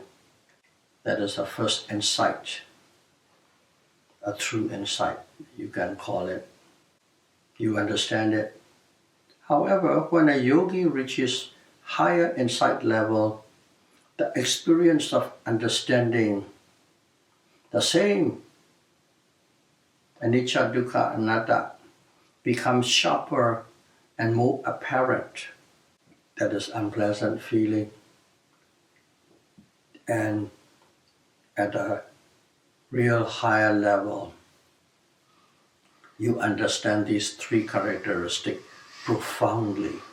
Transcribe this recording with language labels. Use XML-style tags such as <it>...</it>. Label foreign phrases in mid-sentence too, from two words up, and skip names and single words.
<en>That is the first insight, a true insight, you can call it. You understand it. However, when a yogi reaches higher insight level, the experience of understanding the same</en> <pi>anicca, dukkha, anatta</pi> <en>becomes sharper and more apparent. That is unpleasant feeling. And at a real higher level, you understand these three characteristics profoundly.</en>